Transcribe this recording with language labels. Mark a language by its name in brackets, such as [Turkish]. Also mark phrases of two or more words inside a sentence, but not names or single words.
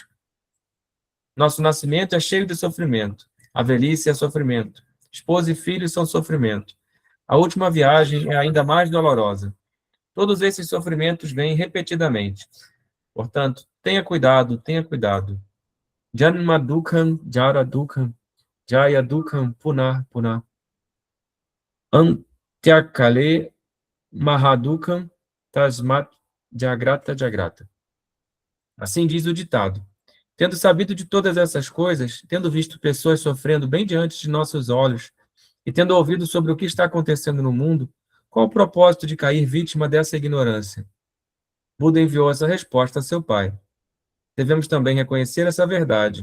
[Portuguese] Nosso nascimento é cheio de sofrimento. A velhice é sofrimento. Esposa e filhos são sofrimento. A última viagem é ainda mais dolorosa. Todos esses sofrimentos vêm repetidamente. Portanto, tenha cuidado, tenha cuidado. [Sanskrit] जन्म दुःखं जरा दुःखं जाया दुःखं पुनः पुनः. अन्त्यकाले महादुःखं तस्मात् जाग्रत जाग्रत. [Portuguese] Assim diz o ditado. Tendo sabido de todas essas coisas, tendo visto pessoas sofrendo bem diante de nossos olhos e tendo ouvido sobre o que está acontecendo no mundo, qual o propósito de cair vítima dessa ignorância? Buda enviou essa resposta a seu pai. Devemos também reconhecer essa verdade.